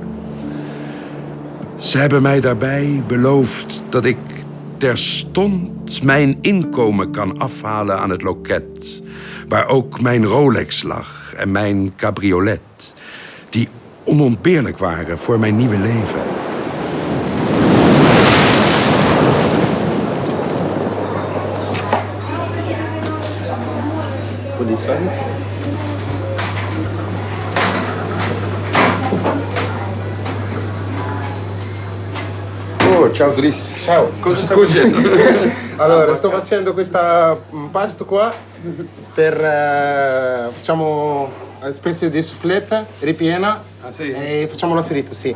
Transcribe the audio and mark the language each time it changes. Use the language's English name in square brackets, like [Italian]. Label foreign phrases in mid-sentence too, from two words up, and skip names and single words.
[Dutch] Ze hebben mij daarbij beloofd dat ik terstond mijn inkomen kan afhalen aan het loket, waar ook mijn Rolex lag en mijn cabriolet, die onontbeerlijk waren voor mijn nieuwe leven. Politie? [Italian] Oh, ciao Chris. Ciao. Cosa stai facendo? Allora, sto facendo questa pasto qua per facciamo una specie di soufflette ripiena e facciamo la fritto, sì.